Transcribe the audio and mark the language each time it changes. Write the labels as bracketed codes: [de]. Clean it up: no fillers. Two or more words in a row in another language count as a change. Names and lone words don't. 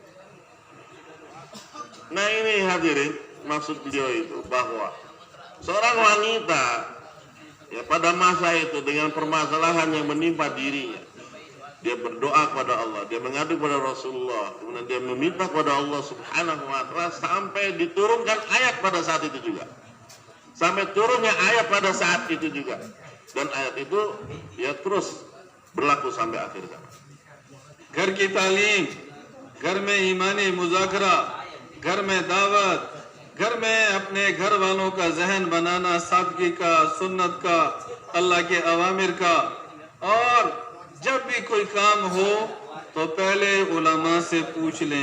[id] Nah ini hadirin, maksud beliau itu bahwa seorang wanita ya pada masa itu dengan permasalahan yang menimpa dirinya, dia berdoa kepada Allah, dia mengadu kepada Rasulullah, kemudian dia meminta kepada Allah [ar] سبحانه وتعالى [id] sampai diturunkan ayat pada saat itu juga. Sampai turunnya ayat pada saat itu juga, dan ayat itu ya terus berlaku sampai akhir zaman. [hi] घर की तालीम, घर में ईमानी मुज़ाकरा, घर में दावत, घर में अपने घर वालों का जहन बनाना, सादगी का, सुन्नत का, अल्लाह के अवामिर का, और जब भी कोई काम हो तो पहले उलमा से पूछ लें.